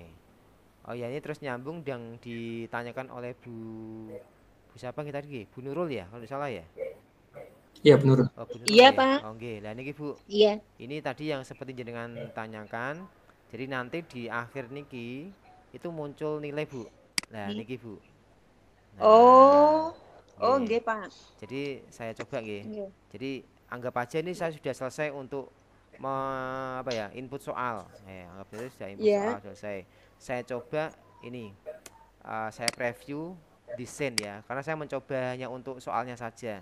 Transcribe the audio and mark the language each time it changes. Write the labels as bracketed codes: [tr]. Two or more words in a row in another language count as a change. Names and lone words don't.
[id] Oh ya, ini terus nyambung yang ditanyakan oleh Bu siapa kita tadi? Bu Nurul ya, kalau tidak salah ya? Iya, Bu Nurul. Oh, Bu Nurul Iya, ya? Pak. Oh, oke. Nah, ini Bu. Iya. Ini tadi yang seperti jenengan tanyakan. Jadi nanti di akhir niki itu muncul nilai Bu. Nah, niki Bu. Nah, nggih, Pak. Jadi saya coba nggih. Jadi anggap aja ini saya sudah selesai untuk apa ya, input soal. Anggap itu sudah input Iya. soal selesai. Saya coba ini, saya preview di send ya, karena saya mencoba hanya untuk soalnya saja.